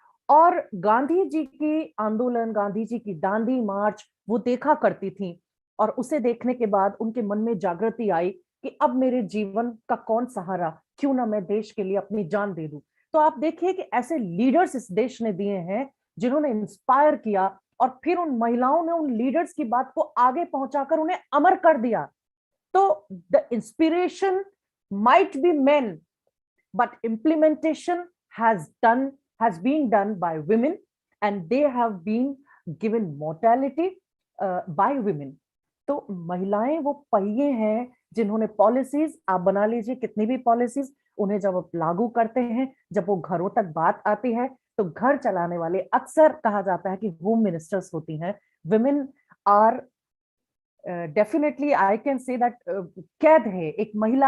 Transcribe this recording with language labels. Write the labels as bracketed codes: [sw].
[hi] और गांधी जी की आंदोलन, गांधी जी की दांडी मार्च वो देखा करती थी, और उसे देखने के बाद उनके मन में जागृति आई कि अब मेरे जीवन का कौन सहारा, क्यों ना मैं देश के लिए अपनी जान दे दूं। तो आप देखिए कि ऐसे लीडर्स इस देश ने दिए हैं जिन्होंने इंस्पायर किया, और फिर उन महिलाओं ने उन लीडर्स की बात को आगे पहुंचाकर उन्हें अमर कर दिया। [en] तो the inspiration might be men, but implementation has been done by women, and they have been given mortality by women. [hi] तो महिलाएं वो पहिए हैं जिन्होंने पॉलिसीज, आप बना लीजिए कितनी भी पॉलिसीज, उन्हें जब आप लागू करते हैं, जब वो घरों तक बात आती है, तो घर चलाने वाले, अक्सर कहा जाता है कि होम मिनिस्टर्स होती हैं। [en] women are definitely I can say that [hi] कैद है एक महिला।